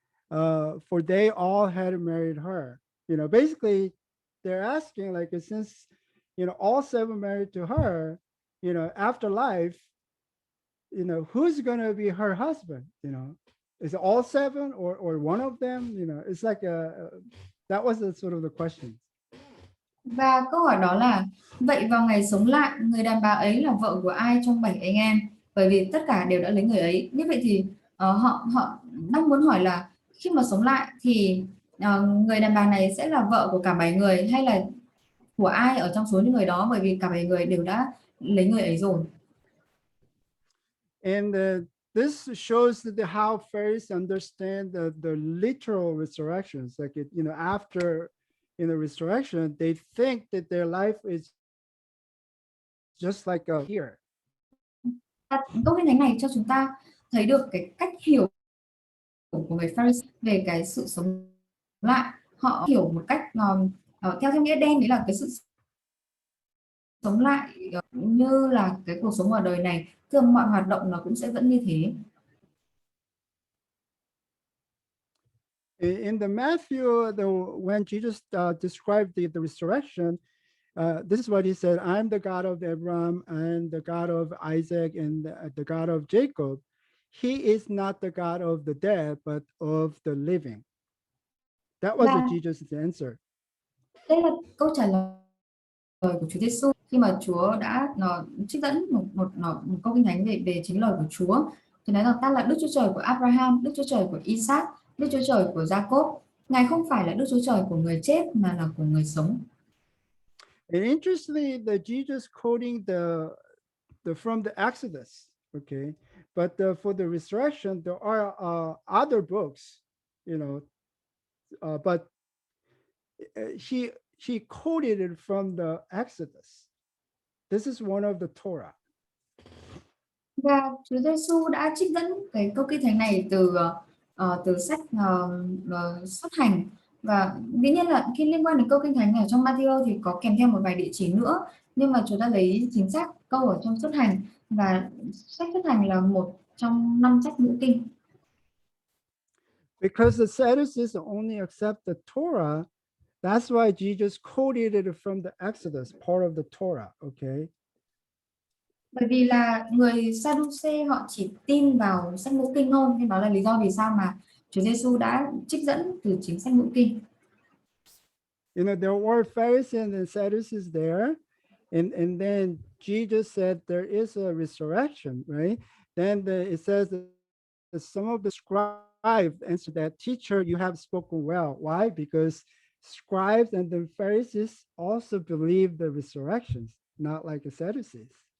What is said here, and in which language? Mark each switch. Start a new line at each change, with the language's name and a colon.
English: For they all had married her. Basically, they're asking, like, since all 7 married to her, after life, who's gonna be her husband? Is it all 7 or one of them? It's like that was the sort of the question.
Vietnamese: Và câu hỏi đó là, vậy vào ngày sống lại, người đàn bà ấy là vợ của ai trong 7 anh em? Bởi vì tất cả đều đã lấy người ấy. Như vậy thì họ đang muốn hỏi là khi mà sống lại thì người đàn bà này sẽ là vợ của cả 7 người hay là của ai ở trong số những người đó, bởi vì cả 7 người đều đã lấy người ấy rồi.
English: And this shows how Pharisees understand the literal resurrections. Like after resurrection, they think that their life is just like here.
Vietnamese: Câu kinh thánh này cho chúng ta thấy được cái cách hiểu của người Pharisee về cái sự sống lại. Họ hiểu một cách theo nghĩa đen, đấy là cái sự sống lại như là cái cuộc sống ở đời này, thường mọi hoạt động nó cũng sẽ vẫn như thế.
English: In the Matthew, when Jesus described the resurrection, this is what he said: "I'm the God of Abraham, and the God of Isaac, and the God of Jacob. He is not the God of the dead, but of the living." That was
Vietnamese: Và
English: Jesus' answer.
Vietnamese: đây là câu trả lời của Chúa Giêsu khi mà Chúa đã trích dẫn một câu kinh thánh về chính lời của Chúa, thì nói rằng ta là Đức Chúa Trời của Abraham, Đức Chúa Trời của Isaac, Đức Chúa Trời của Jacob. Ngài không phải là Đức Chúa Trời của người chết mà là của người sống.
English: And interestingly, the Jesus quoting the from the Exodus, okay, but for the resurrection, there are other books, but she quoted it from the Exodus. This is one of the Torah.
Vietnamese: Và Chúa Giêsu đã trích dẫn cái câu kinh thánh này từ sách xuất hành, và dĩ nhiên là khi liên quan đến câu kinh thánh này trong Matthew thì có kèm theo một vài địa chỉ nữa, nhưng mà chúng ta lấy chính xác câu ở trong xuất hành, và sách xuất hành là một trong 5 sách ngũ kinh.
English: Because the Sadducees only accept the Torah, that's why Jesus quoted it from the Exodus, part of the Torah, okay?
Vietnamese: Bởi vì là người Sadducee họ chỉ tin vào sách ngũ kinh thôi, nên đó là lý do vì sao mà Chúa Giêsu đã trích dẫn từ chính sách ngũ kinh.
English: There were Pharisees and Sadducees there, and then Jesus said there is a resurrection, right? Then it says that some of the scribes answered that, "Teacher, you have spoken well." Why? Because scribes and the Pharisees also believe the resurrections, not like the Sadducees.